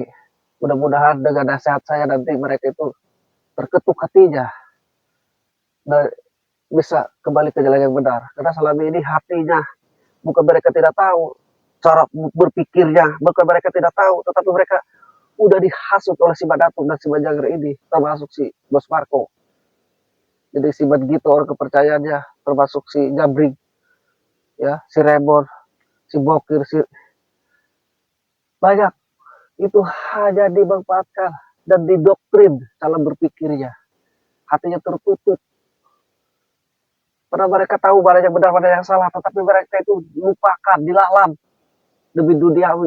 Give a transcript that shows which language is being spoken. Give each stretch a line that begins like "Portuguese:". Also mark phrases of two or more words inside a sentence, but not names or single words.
Indonesian: Mudah-mudahan dengan nasihat saya nanti mereka itu terketuk hatinya dan bisa kembali ke jalan yang benar. Karena selama ini hatinya, bukan mereka tidak tahu cara berpikirnya, bukan mereka tidak tahu, tetapi mereka udah dihasut oleh si Badatuk dan si Bajangger ini, termasuk si Bos Marco. Jadi si Badgito orang kepercayaannya, termasuk si Jabring, ya, si Rebor, si Bokir, si banyak. Itu hanya dimanfaatkan dan didoktrin cara berpikirnya. Hatinya tertutup. Karena mereka tahu mana yang benar, mana yang salah, tetapi mereka itu lupakan, dilalam demi duniawi.